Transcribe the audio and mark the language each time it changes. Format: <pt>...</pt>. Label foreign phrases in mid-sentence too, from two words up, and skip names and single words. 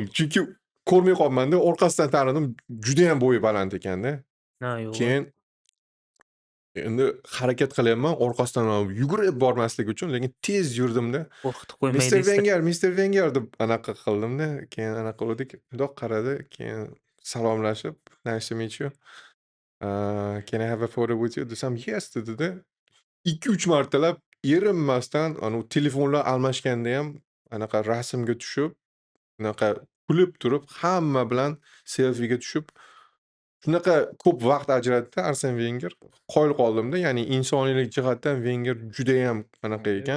<uz>Chunki ko'rmay qolmanda, orqasidan tanidim, juda ham bo'yi baland ekanda. Ha, yo'q. Keyin endi harakat qilyapman orqasidan yugurib bormaslik uchun, lekin tez yurdim-da. Qo'rqitib qo'ymay Mr. deysizda. Mr. Wenger deb anaqa qildim-da. Keyin anaqa qildik. Mundoq qaradi, keyin salomlashib,</uz> <en>nice to meet you. Can I have a photo with you?</en> <uz>Desam, yes dedi-da. 2-3 martalab erinmasdan telefonlar almashganda ham anaqa rasmga tushib, anaqa kulib turib, hamma bilan selfiga tushib, shunaqa ko'p vaqt ajratdi Arsen Wenger. Qoyil qoldim-da, ya'ni insoniylik jihatdan Wenger juda ham anaqa ekan.</uz>